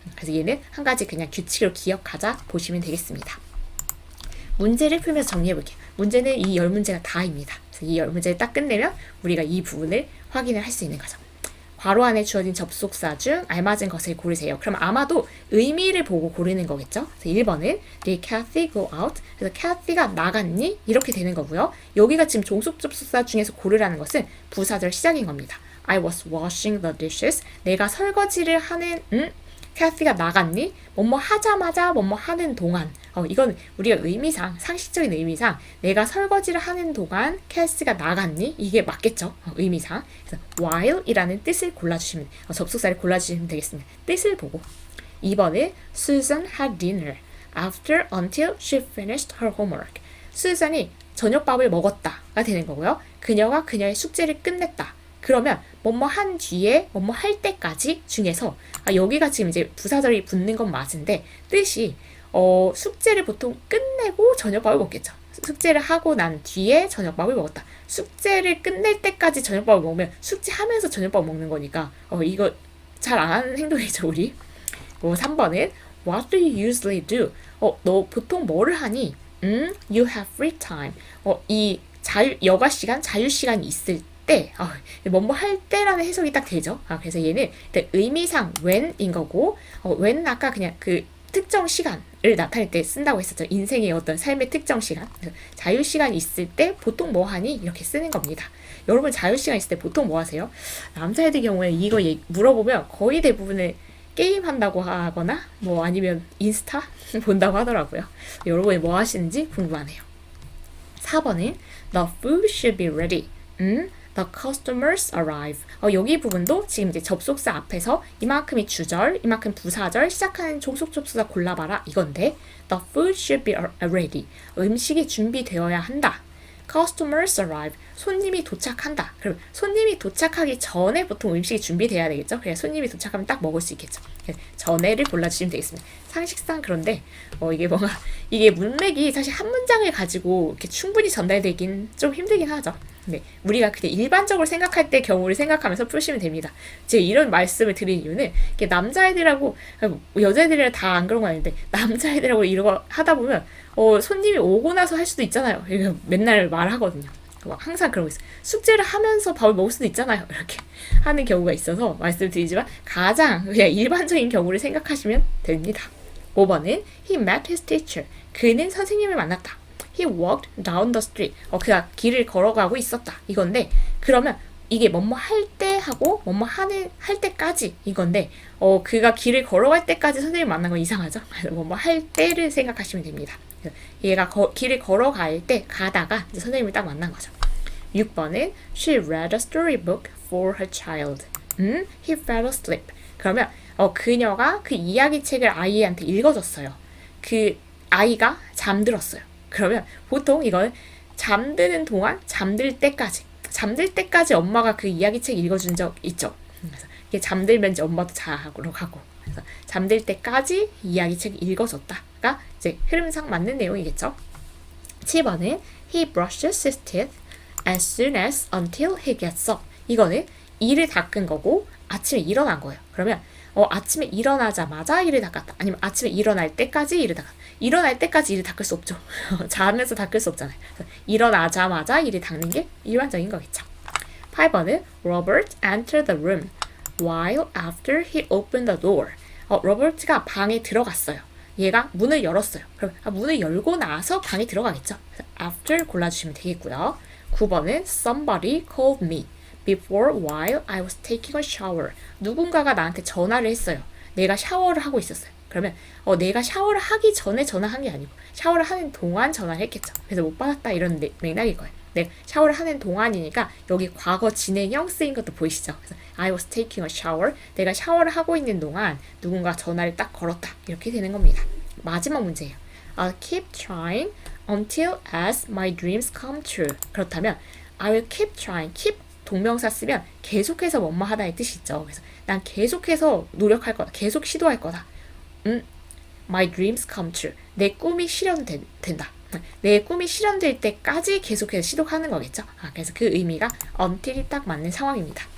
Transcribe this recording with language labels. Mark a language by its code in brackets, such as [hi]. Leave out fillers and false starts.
[ko] 그래서 얘는 한 가지 그냥 규칙으로 기억하자 보시면 되겠습니다. 문제를 풀면서 정리해볼게요. 문제는 이 10문제가 다입니다. 그래서 이 10문제를 딱 끝내면 우리가 이 부분을 확인을 할 수 있는 거죠. 괄호 안에 주어진 접속사 중 알맞은 것을 고르세요. 그럼 아마도 의미를 보고 고르는 거겠죠. 그래서 1번은 [en] Did Kathy go out? [ko] 그래서 Kathy가 나갔니? 이렇게 되는 거고요. 여기가 지금 종속 접속사 중에서 고르라는 것은 부사절 시작인 겁니다. [en] I was washing the dishes. [ko] 내가 설거지를 하는 Kathy가 나갔니? 뭐뭐 하자마자 뭐뭐 하는 동안 이건 우리가 의미상 상식적인 의미상 내가 설거지를 하는 동안 Kathy가 나갔니? 이게 맞겠죠? 의미상. 그래서 while이라는 뜻을 골라주시면 접속사를 골라주시면 되겠습니다. 뜻을 보고 2번은 [en] Susan had dinner after until she finished her homework. [ko] 수잔이 저녁밥을 먹었다가 되는 거고요. 그녀가 그녀의 숙제를 끝냈다. 그러면 뭐뭐 한 뒤에 뭐뭐 할 때까지 중에서 여기가 지금 이제 부사절이 붙는 건 맞은데 뜻이 숙제를 보통 끝내고 저녁밥을 먹겠죠. 숙제를 하고 난 뒤에 저녁밥을 먹었다. 숙제를 끝낼 때까지 저녁밥을 먹으면 숙제하면서 저녁밥 먹는 거니까 이거 잘 안 하는 행동이죠 우리. 3번은 [en] What do you usually do? [ko] 너 보통 뭐를 하니? [en] You have free time. [ko] 이 여가 시간, 자유 시간이 있을 때, 뭐뭐 할 때라는 해석이 딱 되죠. 그래서 얘는 의미상 when인 거고, when 아까 그냥 그 특정 시간을 나타낼 때 쓴다고 했었죠. 인생의 어떤 삶의 특정 시간. 자유 시간이 있을 때 보통 뭐 하니? 이렇게 쓰는 겁니다. 여러분 자유 시간 있을 때 보통 뭐 하세요? 남자애들 경우에 이거 물어보면 거의 대부분은 게임 한다고 하거나 뭐 아니면 인스타 본다고 하더라고요. 여러분이 뭐 하시는지 궁금하네요. [en] 4번은 The food should be ready. The customers arrive. [ko] 여기 부분도 지금 이제 접속사 앞에서 이만큼이 주절, 이만큼 부사절 시작하는 종속 접속사 골라봐라 이건데 [en] The food should be ready. [ko] 음식이 준비되어야 한다. [en] Customers arrive. [ko] 손님이 도착한다. 그럼 손님이 도착하기 전에 보통 음식이 준비돼야 되겠죠? 그래서 손님이 도착하면 딱 먹을 수 있겠죠. 전에를 골라주시면 되겠습니다. 상식상 그런데 이게 문맥이 사실 한 문장을 가지고 이렇게 충분히 전달되긴 좀 힘들긴 하죠. 네, 우리가 그냥 일반적으로 생각할 때 경우를 생각하면서 푸시면 됩니다. 제가 이런 말씀을 드린 이유는 남자애들하고 여자애들이랑 다 안 그런 거 아닌데 남자애들하고 이러고 하다 보면 손님이 오고 나서 할 수도 있잖아요. 이거 맨날 말하거든요. 항상 그러고 있어요. 숙제를 하면서 밥을 먹을 수도 있잖아요. 이렇게 하는 경우가 있어서 말씀드리지만 가장 그냥 일반적인 경우를 생각하시면 됩니다. 5번은 [en] He met his teacher. [ko] 그는 선생님을 만났다. [en] He walked down the street. [ko] 그가 길을 걸어가고 있었다. 이건데 그러면 이게 뭐뭐 할 때 하고 뭐뭐 할 때까지 이건데 그가 길을 걸어갈 때까지 선생님을 만난 건 이상하죠? 뭐뭐 할 때를 생각하시면 됩니다. 얘가 길을 걸어갈 때 가다가 이제 선생님을 딱 만난 거죠. 6번은 [en] She read a storybook for her child. He fell asleep. [ko] 그러면 그녀가 그 이야기책을 아이한테 읽어줬어요. 그 아이가 잠들었어요. 그러면 보통 이건 잠드는 동안 잠들 때까지 엄마가 그 이야기책 읽어준 적 있죠. 그래서 이게 잠들면 이제 엄마도 자러 가고 그래서 잠들 때까지 이야기책 읽어줬다가 이제 흐름상 맞는 내용이겠죠. 7번은 [en] He brushes his teeth as soon as until he gets up. [ko] 이거는 이를 닦은 거고 아침에 일어난 거예요. 그러면 아침에 일어나자마자 이를 닦았다. 아니면 아침에 일어날 때까지 이를 닦았다. 일어날 때까지 이를 닦을 수 없죠. 자면서 닦을 수 없잖아요. 그래서 일어나자마자 이를 닦는 게 일반적인 거겠죠. 8번은 [en] Robert entered the room while after he opened the door. [ko] 로버트가 방에 들어갔어요. 얘가 문을 열었어요. 그럼 문을 열고 나서 방에 들어가겠죠. 그래서 after 골라주시면 되겠고요. 9번은 [en] Somebody called me before while I was taking a shower. [ko] 누군가가 나한테 전화를 했어요. 내가 샤워를 하고 있었어요. 그러면 내가 샤워를 하기 전에 전화한 게 아니고 샤워를 하는 동안 전화를 했겠죠. 그래서 못 받았다 이런 맥락일 거예요. 네, 샤워를 하는 동안이니까 여기 과거 진행형 쓰인 것도 보이시죠? 그래서 [en] I was taking a shower. [ko] 내가 샤워를 하고 있는 동안 누군가 전화를 딱 걸었다. 이렇게 되는 겁니다. 마지막 문제예요. [en] I'll keep trying until as my dreams come true. [ko] 그렇다면 [en] I will keep trying. [ko] keep 동명사 쓰면 계속해서 뭐뭐 하다의 뜻이 있죠. 그래서 난 계속해서 노력할 거다. 계속 시도할 거다. [en] My dreams come true. [ko] 내 꿈이 실현된다. 내 꿈이 실현될 때까지 계속해서 시도하는 거겠죠. 그래서 그 의미가 until이 딱 맞는 상황입니다.